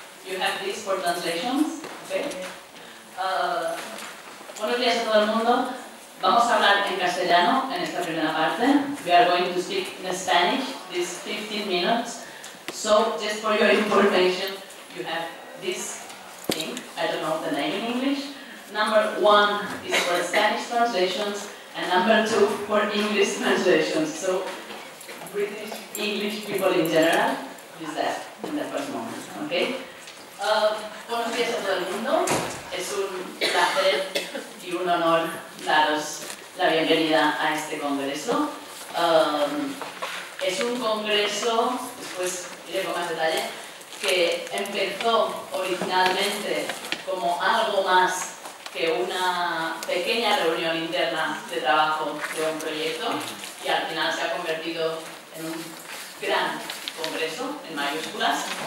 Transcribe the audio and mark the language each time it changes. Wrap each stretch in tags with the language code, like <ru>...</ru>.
<en>You have this for translations, okay?</en> <es>Buenos días a todo el mundo. Vamos a hablar en castellano en esta primera parte.</es> <en>We are going to speak in Spanish, these 15 minutes. So, just for your information, you have this thing, I don't know the name in English. Number 1 is for Spanish translations, and number 2 for English translations. So, British English people in general use that in the first moment, okay?</en> <es>Buenos días a todo el mundo. Es un placer y un honor daros la bienvenida a este congreso. Es un congreso, después iré con más detalle, que empezó originalmente como algo más que una pequeña reunión interna de trabajo de un proyecto y al final se ha convertido en un gran congreso, en mayúsculas.</es>